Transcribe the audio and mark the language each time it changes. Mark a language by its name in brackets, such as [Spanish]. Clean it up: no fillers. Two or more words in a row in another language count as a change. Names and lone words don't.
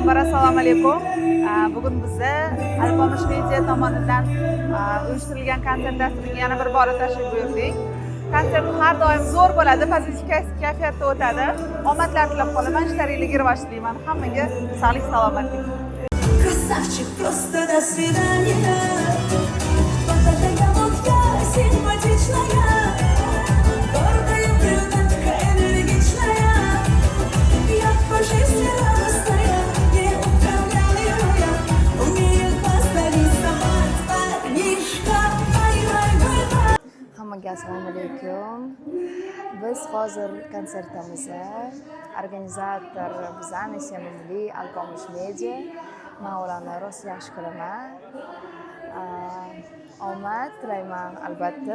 [Uzbek] assalomu alaykum. Bugun bizda Alpomish Media tomonidan uyushtirilgan konsert dasturiga yana bir bora tashrif buyurdik. Konsert har doim zo'r bo'ladi, pozitiv kayfiyatda o'tadi. Omadlar tilab qolaman, ishlaringizni rivoj tilayman. Hammaga sog'lik, salomatlik. [Russian] Красавчик, просто до свидания. Подожди, вот я симпатичная, гордая, брюнетка, энергичная. Я по жизни радостная, неуправляемая, умеет поставить сама парнишка. [Uzbek] Hammaga assalomu alaykum. Biz hozir konsertimizda organizator bizani sevimli Alpomish Media. Men ularni rost yaxshi ko'raman. Omad tilayman albatta.